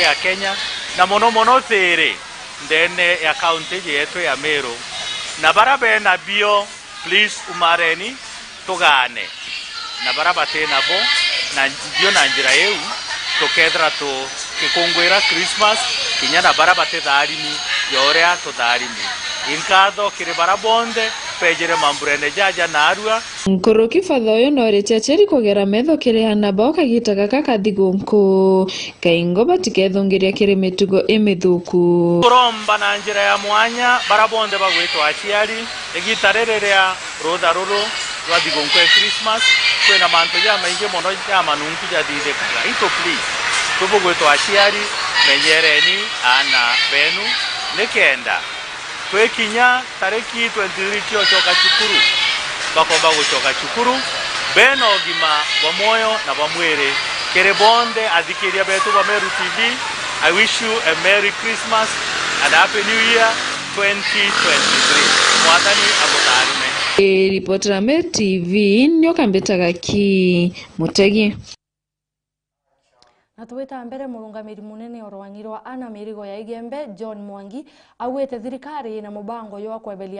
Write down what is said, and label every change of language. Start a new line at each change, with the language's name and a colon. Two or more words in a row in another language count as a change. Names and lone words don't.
Meru: ya Kenya na mono there ndene ya kaunti yetu ya Meru na barabe na bio please umareni tugane na barabate nabo na bio na njira yeu tukethra tu kikungwira Christmas kinya na barabate tharimi yorea to tharimi inkatho kiri barabonde pejere mamburene jaja narua nkoroki fathoyo nore chacheri kogera metho kirihana boka gitaka kakathigunku kaingo batikethongeria kiri mitugo emithuku kuromba na njira ya mwanya barabonde bagwitwa aciari igitarererea rutha ruru rwa thigunku ya Christmas kwina mantu ya maingi mono ya manunku ya thithekaga ito please tubugwitwa aciari menyereni ana benu nikenda twekinya tariki 23 choka chukuru bakomba guchoka chukuru beno gima wa moyo na wa mwere kerebonde adhikiria betu wa Meru TV.
English: I wish you a Merry Christmas and Happy New Year 2023.
Meru: Mwathani amutarime. Reporter Meru TV nyoka mbetaga Gaki Mutegi. Na tuweta mbere murungamiri munene orwangirwa ana mirigo ya Igembe John Mwangi awete thirikari na mubango yo kwebelia